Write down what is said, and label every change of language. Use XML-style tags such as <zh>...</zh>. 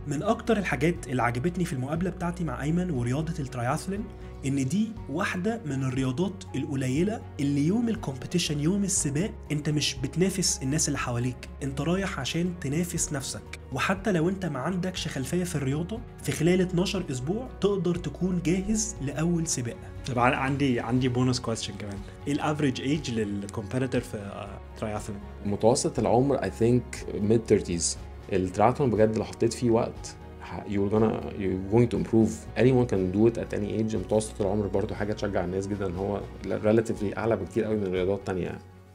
<ar>من أكتر الحاجات اللي عجبتني في المقابلة بتاعتي مع أيمن ورياضة التراياثلون إن دي واحدة من الرياضات القليلة اللي يوم الكومبيتيشن يوم السباق أنت مش بتنافس الناس اللي حواليك، أنت رايح عشان تنافس نفسك. وحتى لو أنت ما عندكش خلفية في الرياضة، في خلال 12 أسبوع تقدر تكون جاهز لأول سباق. طبعا عندي بونس كويستشن كمان. إيه الافريج ايج للكومبيتيتور في تراياثلون؟ متوسط العمر</ar> <en>I think mid 30s.</en> <ar>التراياثلون بجد لو حطيت فيه وقت</ar> <en>you're going to improve. anyone can do it at any age.</en> <ar>متوسط العمر برضو حاجة تشجع الناس جدا، هو relatively أعلى بكتير قوي من رياضات تانية.</ar>